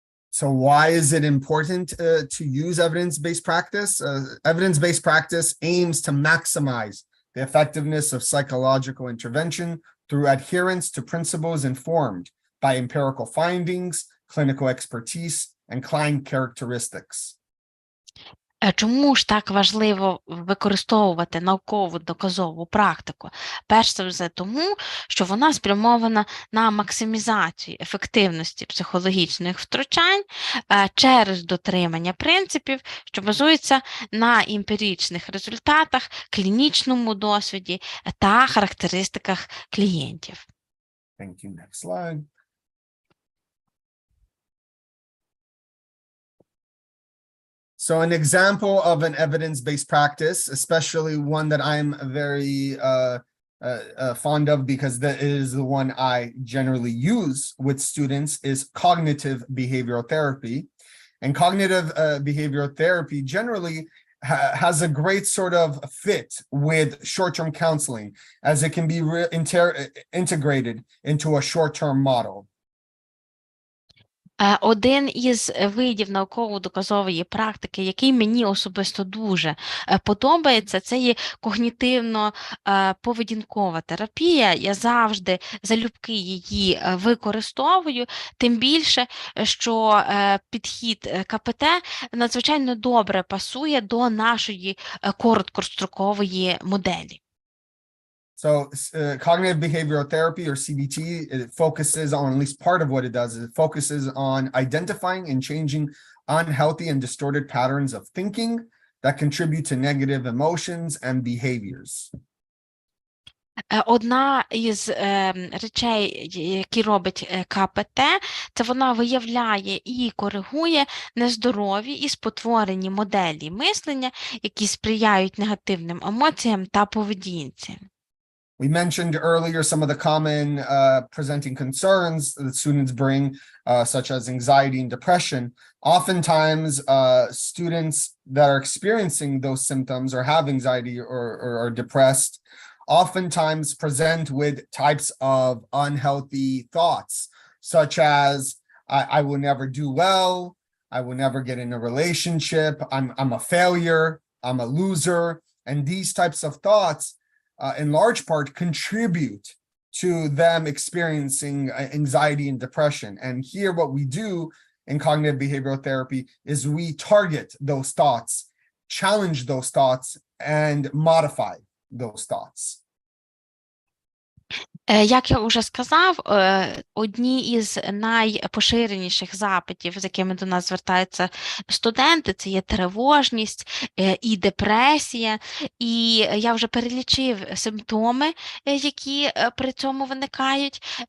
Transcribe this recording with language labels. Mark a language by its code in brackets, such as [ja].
[en] So why is it important to use evidence-based practice? Evidence-based practice aims to maximize the effectiveness of psychological intervention through adherence to principles informed by empirical findings, clinical expertise, and client characteristics. [uk] Чому ж так важливо використовувати наукову доказову практику? Перш за все тому, що вона спрямована на максимізацію ефективності психологічних втручань через дотримання принципів, що базуються на емпіричних результатах, клінічному досвіді та характеристиках клієнтів. [en] Thank you. Next slide. So an example of an evidence-based practice, especially one that I'm very fond of because that is the one I generally use with students, is cognitive behavioral therapy. And cognitive behavioral therapy generally has a great sort of fit with short-term counseling, as it can be integrated into a short-term model. [uk] Один із видів науково-доказової практики, який мені особисто дуже подобається, це є когнітивно-поведінкова терапія. Я завжди залюбки її використовую, тим більше, що підхід КПТ надзвичайно добре пасує до нашої короткострокової моделі. [en] So cognitive behavioral therapy, or CBT, it focuses on, at least part of what it does, is it focuses on identifying and changing unhealthy and distorted patterns of thinking that contribute to negative emotions and behaviors. [uk] Одна із речей, які робить КПТ, це вона виявляє і коригує нездорові і спотворені моделі мислення, які сприяють негативним емоціям та поведінці. [en] We mentioned earlier some of the common presenting concerns that students bring, such as anxiety and depression. Oftentimes, students that are experiencing those symptoms or have anxiety or are depressed, oftentimes present with types of unhealthy thoughts, such as, I will never do well, I will never get in a relationship, I'm a failure, I'm a loser. And these types of thoughts in large part contribute to them experiencing anxiety and depression. And here what we do in cognitive behavioral therapy is we target those thoughts, challenge those thoughts, and modify those thoughts. [uk] Як я вже сказав, одні із найпоширеніших запитів, з якими до нас звертаються студенти, це є тривожність і депресія. І я вже перелічив симптоми, які при цьому виникають.